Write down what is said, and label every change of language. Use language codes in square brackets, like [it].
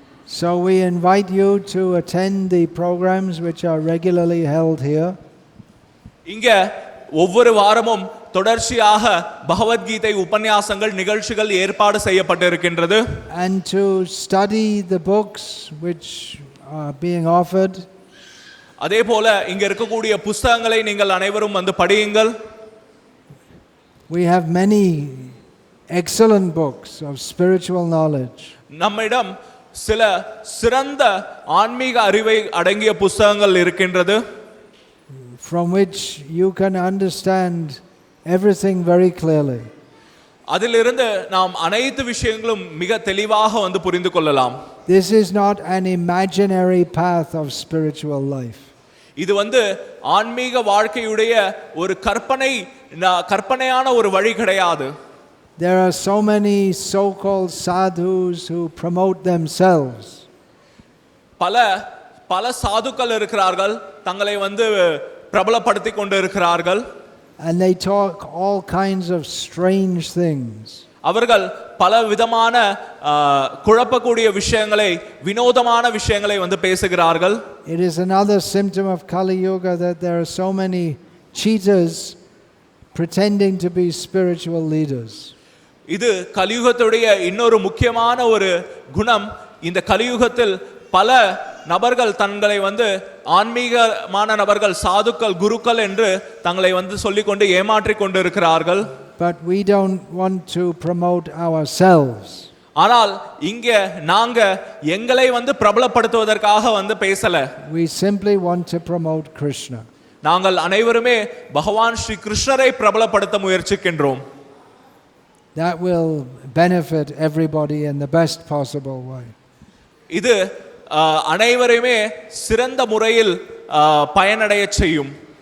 [en] So we invite you to attend the programs which are regularly held here. [ta] இங்க ஒவ்வொரு வாரமும் தொடர்ச்சியாக பகவத்கீதை உபன்யாசங்கள் நிகழ்ச்சிகள் ஏற்பாடு செய்யப்பட்டிருக்கின்றது. [en] And to study the books which are being offered. [ta] அதே போல இங்க இருக்கக்கூடிய புத்தகங்களை நீங்கள் அனைவரும் வந்து படியுங்கள். [en] We have many excellent books of spiritual knowledge. [ta] நம்மிடம் சில சிறந்த ஆன்மீக அறிவை அடங்கிய புத்தகங்கள் இருக்கின்றது. [en] From which you can understand everything very clearly. [ta] அதிலிருந்து நாம் அனைத்து விஷயங்களும் மிக தெளிவாக வந்து புரிந்து கொள்ளலாம். [en] This is not an imaginary path of spiritual life. [ta] இது வந்து ஆன்மீக வாழ்க்கையுடைய ஒரு கற்பனையான ஒரு வழி கிடையாது. [en] There are so many so-called sadhus who promote themselves. [ta] பல சாதுக்கள் இருக்கிறார்கள், தங்களை வந்து பிரபலப்படுத்தி கொண்டு இருக்கிறார்கள். [en] And they talk all kinds of strange things. [ta] அவர்கள் பல விதமான குழப்பக்கூடிய விஷயங்களை, வினோதமான விஷயங்களை வந்து பேசுகிறார்கள். [en] It is another symptom of Kali Yuga that there are so many cheaters pretending to be spiritual leaders. [ta] இது கலியுகத்துடைய இன்னொரு முக்கியமான ஒரு குணம். இந்த கலியுகத்தில் பல நபர்கள் தங்களை வந்து ஆன்மீகமான நபர்கள், சாதுக்கள், குருக்கள் என்று தங்களை வந்து சொல்லிக்கொண்டு ஏமாற்றிக் கொண்டு இருக்கிறார்கள். [en] But we don't want to promote ourselves. [ta] ஆனால் இங்க நாங்க எங்களை வந்து பிரபலப்படுத்துவதற்காக வந்து பேசல. [en] We simply want to promote Krishna. [ta] நாங்கள் அனைவருமே பகவான் ஸ்ரீ கிருஷ்ணரை பிரபலப்படுத்த முயற்சிக்கின்றோம். [en] That will benefit everybody in the best possible way. [ta] இது அனைவரையுமே சிறந்த முறையில் பயனடைய செய்யும்.